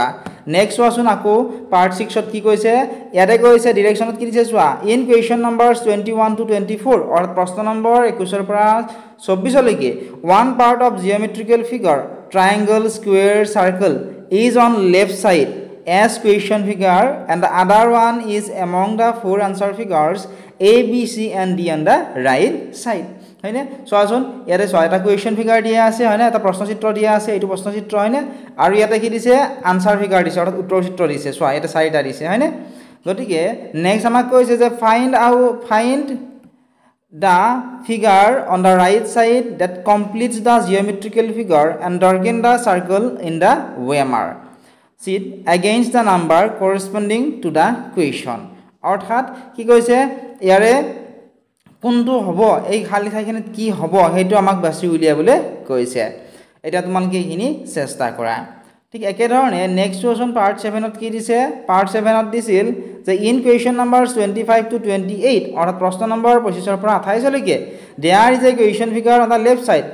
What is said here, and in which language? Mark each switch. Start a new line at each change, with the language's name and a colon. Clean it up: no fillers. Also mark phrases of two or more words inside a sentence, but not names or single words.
Assamese: নেক্সট চোৱাচোন আকৌ পাৰ্ট 6ত কি কৈছে, ইয়াতে কৈছে ডিৰেকশ্যনত কি দিছে চোৱা,
English: in question number 21 to 24
Assamese: অৰ্থাৎ প্ৰশ্ন নম্বৰ 21ৰ পৰা 24লৈকে
English: one part of geometrical figure triangle square circle is on left side as question figure and the other one is among the four answer figures A, B, C and D on the right side.
Assamese: হয়নে, চোৱাচোন ইয়াতে চোৱা এটা
English: question figure
Assamese: দিয়া আছে হয়নে, এটা প্ৰশ্নচিত্ৰ দিয়া আছে, এইটো প্ৰশ্নচিত্ৰ হয়নে, আৰু ইয়াতে কি দিছে,
English: answer figure
Assamese: দিছে অৰ্থাৎ উত্তৰ চিত্ৰ দিছে। চোৱা ইয়াতে চাৰিটা দিছে হয়নে। গতিকে নেক্সট আমাক কৈছে যে
English: ফাইণ্ড the figure on the right side that completes the geometrical figure and darken the circle in the OMR sheet against the number corresponding to the question.
Assamese: অৰ্থাৎ কি কৈছে, ইয়াৰে কোনটো হ'ব, এই খালী ঠাইখিনিত কি হ'ব সেইটো আমাক বাছি উলিয়াবলৈ কৈছে। এতিয়া তোমালোকে এইখিনি চেষ্টা কৰা। ঠিক একেধৰণে
English: next question part
Assamese: 7ত কি দিছে, পাৰ্ট 7ত দিছিল যে
English: in question number 25 to 28
Assamese: অৰ্থাৎ প্ৰশ্ন নম্বৰ 25ৰ পৰা 28লৈকে
English: there is a question figure on the left side.